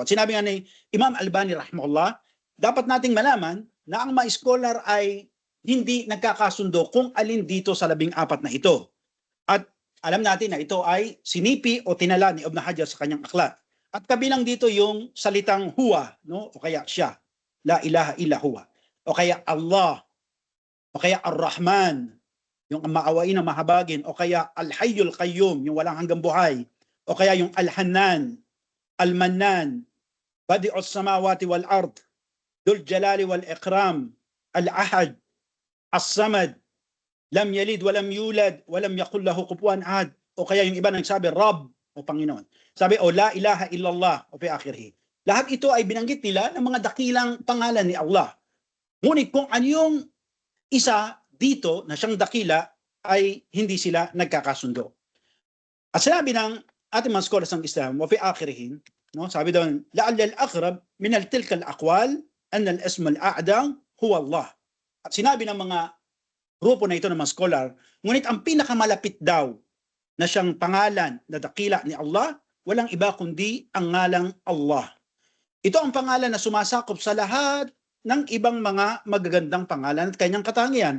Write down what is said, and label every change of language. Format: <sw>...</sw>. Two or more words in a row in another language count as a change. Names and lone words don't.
<tl>At sinabi nga ni Imam Albani rahimahullah, dapat nating malaman na ang mga scholar ay hindi nagkakasundo kung alin dito sa 14 na ito. At alam natin na ito ay sinipi o tinala ni Ibn Hajar sa kanyang aklat. At kabilang dito yung salitang huwa, no? O kaya siya,</tl> <ar>لا إله إلا هو.</ar> <tl>O kaya Allah, o kaya Ar-Rahman, yung maawain na mahabagin, o kaya Al-Hayyul Qayyum, yung walang hanggang buhay, o kaya yung Al-Hannan, Al-Mannan,</tl> <ar>بديع السماوات والأرض, ذو الجلال والإكرام,</ar> <tl>Al-Ahad, As-Samad,</tl> <ar>لم يلد ولم يكن له كفوا أحد,</ar> <tl>o kaya yung iba nagsabi Rabb o Panginoon. Sabi o</tl> <ar>لا إله إلا الله o في آخره.</ar> <tl>Lahat ito ay binanggit nila ng mga dakilang pangalan ni Allah. Ngunit kung ano yung isa dito na siyang dakila ay hindi sila nagkakasundo. At sinabi ng ating mga scholars ng Islam,</tl> <ar>وفي آخرهن,</ar> <tl>no? Sabi doon,</tl> <ar>لعل الأقرب من تلك الأقوال أن الاسم الأعظم هو الله.</ar> <tl>At sinabi ng mga grupo na ito ng mga scholar, ngunit ang pinakamalapit daw na siyang pangalan na dakila ni Allah, walang iba kundi ang ngalang Allah. Ito ang pangalan na sumasakop sa lahat ng ibang mga magagandang pangalan at kanyang katangian.</tl>